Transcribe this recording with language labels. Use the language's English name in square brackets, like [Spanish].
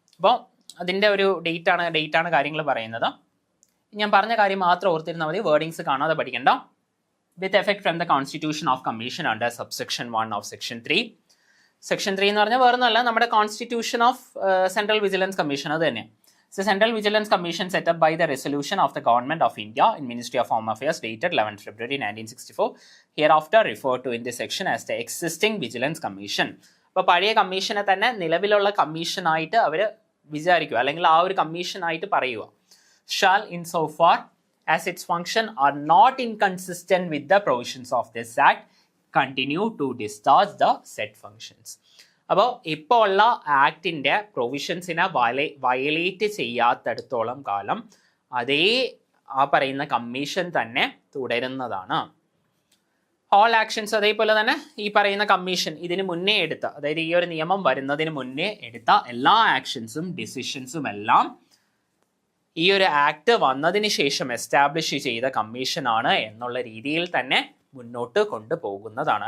[Malayalam] അപ്പോൾ അതിൻ്റെ ഒരു ഡേറ്റ് ആണ് കാര്യങ്ങൾ പറയുന്നത്. ഞാൻ പറഞ്ഞ കാര്യം മാത്രം ഓർത്തിരുന്നാൽ മതി, വേർഡിങ്സ് കാണാതെ പഠിക്കണ്ട. [English] With effect from the constitution of commission under subsection 1 of section 3. [Malayalam] Section 3 എന്ന് പറഞ്ഞാൽ വേറൊന്നുമല്ല, നമ്മുടെ constitution of central vigilance commission, അത് തന്നെ. [English] The Central Vigilance Commission set up by the resolution of the Government of India in Ministry of Home Affairs dated 11 February 1964, hereafter referred to in this section as the existing Vigilance Commission. [Malayalam] അപ്പോൾ പഴയ കമ്മീഷനെ തന്നെ നിലവിലുള്ള കമ്മീഷനായിട്ട് അവർ വിചാരിക്കുക, അല്ലെങ്കിൽ ആ ഒരു കമ്മീഷനായിട്ട് പറയുക. [English] Shall in so far as its function are not inconsistent with the provisions of this act continue to discharge the said functions. [Malayalam] അപ്പോൾ ഇപ്പോൾ ഉള്ള ആക്ടിൻ്റെ പ്രൊവിഷൻസിനെ വയലേറ്റ് ചെയ്യാത്തടത്തോളം കാലം അതേ ആ പറയുന്ന കമ്മീഷൻ തന്നെ തുടരുന്നതാണ്. ഓൾ ആക്ഷൻസ് അതേപോലെ തന്നെ ഈ പറയുന്ന കമ്മീഷൻ ഇതിന് മുന്നേ എടുത്ത, അതായത് ഈ ഒരു നിയമം വരുന്നതിന് മുന്നേ എടുത്ത എല്ലാ ആക്ഷൻസും ഡിസിഷൻസും എല്ലാം ഈ ഒരു ആക്ട് വന്നതിന് ശേഷം എസ്റ്റാബ്ലിഷ് ചെയ്ത കമ്മീഷനാണ് എന്നുള്ള രീതിയിൽ തന്നെ മുന്നോട്ട് കൊണ്ടുപോകുന്നതാണ്.